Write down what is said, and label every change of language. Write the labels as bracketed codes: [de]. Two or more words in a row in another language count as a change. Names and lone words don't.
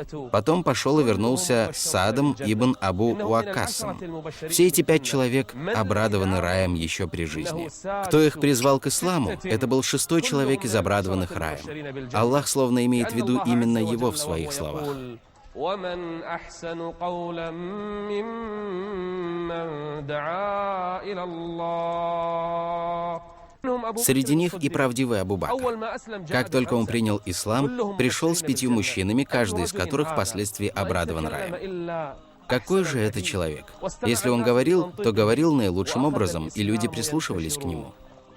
[ru] Потом пошел и вернулся с Саадом ибн Абу Уаккасом. Все эти 5 человек обрадованы раем еще при жизни. Кто их призвал к исламу, это был 6-й человек из обрадованных раем. Аллах словно имеет в виду именно его в своих словах. [ar] ومن أحسن قولا ممن دعا إلى الله. [ru] Среди них и правдивый Абу Бакр. Как только он принял ислам, пришел с 5 мужчинами, каждый из которых впоследствии обрадован раем. Какой же это человек? Если он говорил, то говорил наилучшим образом, и люди прислушивались к нему.